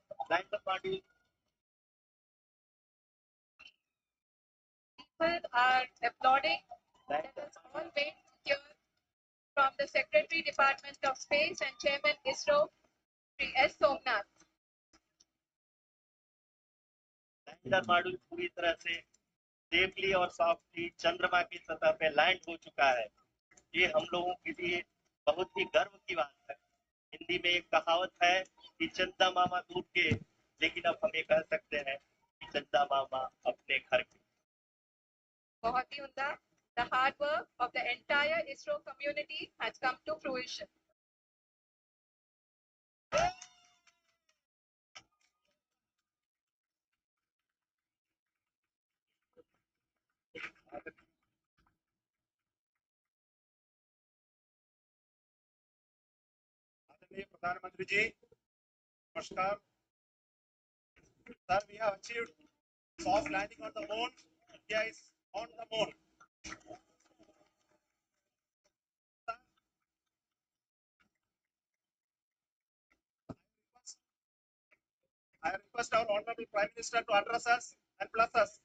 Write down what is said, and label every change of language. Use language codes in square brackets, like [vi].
[en] Lander module People are applauding. Let us all wait to hear from the Secretary Department of Space and Chairman ISRO, Shri S. Somnath. [hi] Lander module पूरी तरह से safely और softly चंद्रमा की सतह पे land हो चुका है। ये हम लोगों के लिए बहुत ही गर्व की बात है। हिंदी में एक कहावत है कि चंदा मामा दूर के, लेकिन अब हम ये कह सकते हैं कि चंदा मामा अपने घर के। बहुत ही उम्दा। [en] The hard work of the entire ISRO community has come to fruition. [hi] आदरणीय प्रधानमंत्री जी, नमस्कार। [en] Sir, we have achieved soft landing on the moon. India is on the moon. I request our Honorable Prime Minister to address us and bless us.